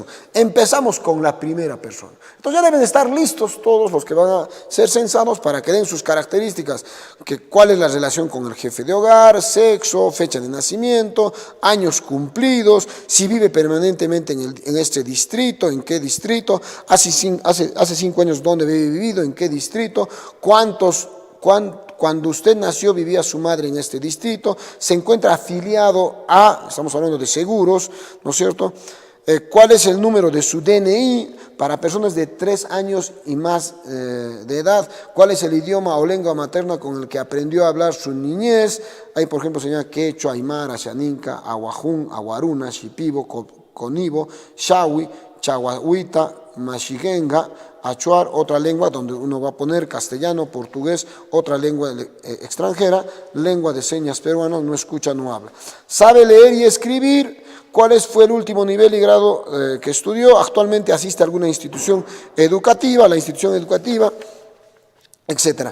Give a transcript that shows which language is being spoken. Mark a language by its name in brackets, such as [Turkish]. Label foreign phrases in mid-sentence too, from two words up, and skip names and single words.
[Spanish] Empezamos con la primera persona. Entonces ya deben estar listos todos los que van a ser censados para que den sus características, cuál es la relación con el jefe de hogar, sexo, fecha de nacimiento, años cumplidos, si vive permanentemente en este distrito, en qué distrito, hace 5 años dónde había vivido, en qué distrito, cuando usted nació vivía su madre en este distrito, se encuentra afiliado estamos hablando de seguros, ¿no es cierto? ¿Cuál es el número de su DNI para personas de 3 años y más de edad? ¿Cuál es el idioma o lengua materna con el que aprendió a hablar su niñez? Ahí, por ejemplo, se llama quechua, aymara, xaninca, aguajún, aguaruna, shipibo, conibo, shawi, chaguahuita, machigenga, achuar, otra lengua donde uno va a poner castellano, portugués, otra lengua extranjera, lengua de señas peruana, no escucha, no habla. ¿Sabe leer y escribir? ¿Cuál fue el último nivel y grado que estudió? Actualmente asiste a alguna institución educativa, etc.